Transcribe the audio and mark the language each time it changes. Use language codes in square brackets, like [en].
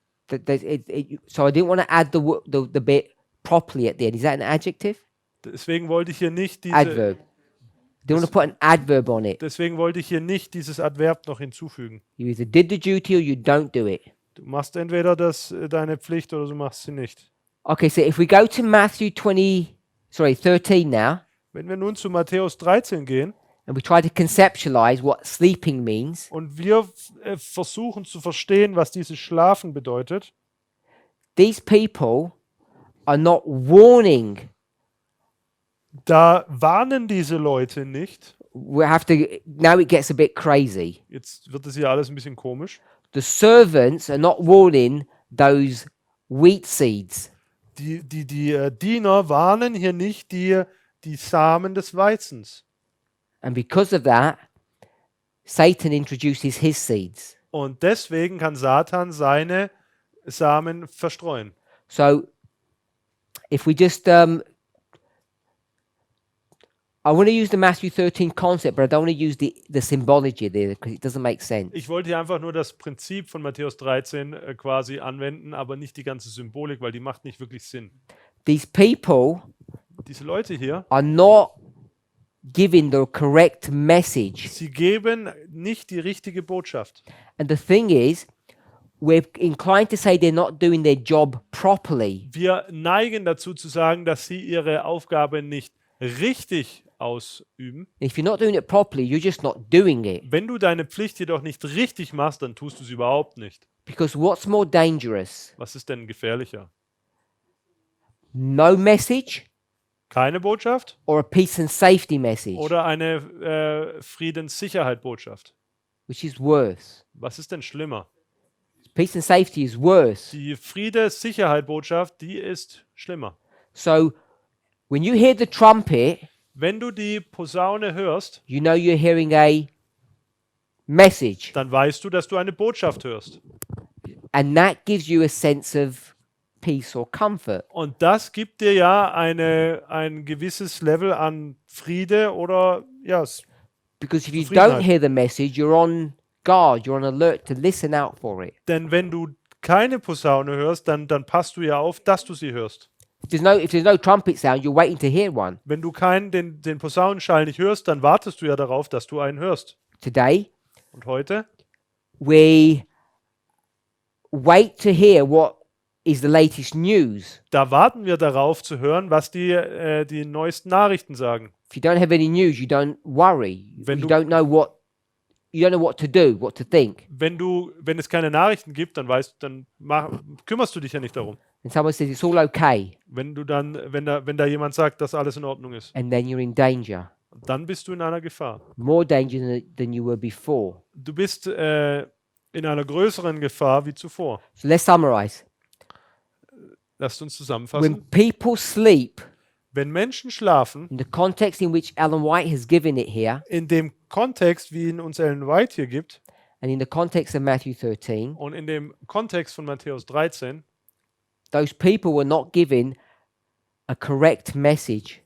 [en] So I didn't want to add the bit properly at the end. Is that an adjective? [de] Deswegen wollte ich hier nicht [en] Adverb. Didn't want to put an adverb on it. [de] Deswegen wollte ich hier nicht dieses Adverb noch hinzufügen. [en] You either did the duty or you don't do it. [de] Du machst entweder deine Pflicht oder du machst sie nicht. [en] Okay, so if we go to Matthew 13 now, [de] Wenn wir nun zu Matthäus 13 gehen [en] and we try to conceptualize what sleeping means, [de] und wir versuchen zu verstehen, was dieses Schlafen bedeutet, [en] these people are not warning. [de] da warnen diese Leute nicht. [en] We have to, now it gets a bit crazy. [de] Jetzt wird es hier alles ein bisschen komisch. [en] The servants are not warning those wheat seeds. [de] Die Diener warnen hier nicht die Samen des Weizens. [en] And because of that, Satan introduces his seeds. [de] Und deswegen kann Satan seine Samen verstreuen. [en] So if we just, I want to use the Matthew 13 concept, but I don't want to use the symbology there because it doesn't make sense. [de] Ich wollte hier einfach nur das Prinzip von Matthäus 13 quasi anwenden, aber nicht die ganze Symbolik, weil die macht nicht wirklich Sinn. [en] These people [de] Diese Leute hier, [en] are not giving the correct message. [de] sie geben nicht die richtige Botschaft. [en] And the thing is, we're inclined to say they're not doing their job properly. [de] Wir neigen dazu zu sagen, dass sie ihre Aufgabe nicht richtig ausüben. [en] If you're not doing it properly, you're just not doing it. [de] Wenn du deine Pflicht jedoch nicht richtig machst, dann tust du sie überhaupt nicht. [en] Because what's more dangerous? [de] Was ist denn gefährlicher? [en] No message [de] Keine Botschaft [en] or a peace and safety message? [de] oder eine Friedenssicherheit-Botschaft? [en] Which is worse? [de] Was ist denn schlimmer? [en] Peace and safety is worse. [de] Die Friede-Sicherheit-Botschaft, die ist schlimmer. [en] So when you hear the trumpet, [de] Wenn du die Posaune hörst, [en] you know you're hearing a message. [de] dann weißt du, dass du eine Botschaft hörst. [en] And that gives you a sense of peace or comfort. [de] Und das gibt dir ja ein gewisses Level an Friede oder ja, [en] Because if you [de] Zufriedenheit. [en] don't hear the message, you're on guard, you're on alert to listen out for it. [de] denn wenn du keine Posaune hörst, dann passt du ja auf, dass du sie hörst. [en] If there's no trumpet sound, you're waiting to hear one. [de] Wenn du den Posaunenschall nicht hörst, dann wartest du ja darauf, dass du einen hörst. [en] Today, [de] Und heute, [en] we wait to hear what is the latest news. [de] da warten wir darauf zu hören, was die neuesten Nachrichten sagen. [en] If you don't have any news, you don't worry. [de] Wenn [en] You [de] du- [en] don't know what to do, what to think. [de] Wenn es keine Nachrichten gibt, dann kümmerst du dich ja nicht darum. [en] And someone says it's all okay, [de] Wenn da jemand sagt, dass alles in Ordnung ist, [en] and then you're in danger. [de] dann bist du in einer Gefahr. [en] More danger than you were before. [de] Du bist in einer größeren Gefahr wie zuvor. [en] So let's summarize. [de] Lasst uns zusammenfassen. [en] When people sleep, [de] Wenn Menschen schlafen, [en] in the context in which Ellen White has given it here, [de] in dem Kontext, wie ihn uns Ellen White hier gibt, [en] and in the context of Matthew 13, [de] und in dem Kontext von Matthäus 13, [en] those people were not given a correct message.